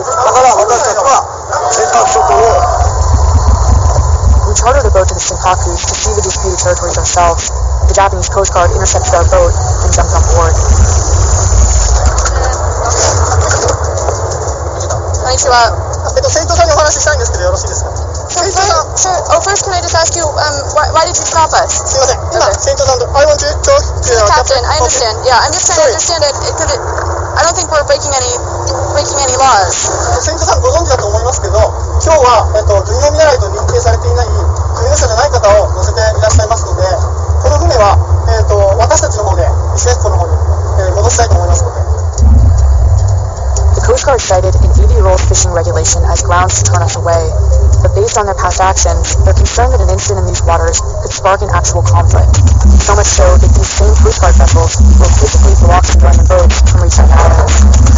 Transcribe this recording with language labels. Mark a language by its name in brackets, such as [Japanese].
[Japanese] だから私たちは尖閣諸島を [English] We chartered a boat to the Senkakus to see the disputed territories ourselves. The Japanese Coast Guard intercepted our boat and jumped on board. [Japanese] Konnichiwa. 船長さんにお話ししたいんですけどよろしいですか。 [English] Sure. Oh, first, can I just ask you, why did you stop us? [Japanese] すいません。今船長さんと [English] I want to talk to the captain. I understand. Yeah, I'm just trying to understand it because I don't think we're breaking any laws. [Japanese] 船長さんご存知だと思いますけど、今日は巡洋見習いと認定されていない船乗者じゃない方を乗せていらっしゃいますので、この船は私たちの方で石垣港の方に戻したいと思いますので。 [English] The Coast Guard cited an 80-year-old fishing regulation as grounds to turn us away, but based on their past actions, they're concerned that an incident in these waters could spark an actual conflict. So much so that these same Coast Guard vessels will physically block civilian boats from reaching islands.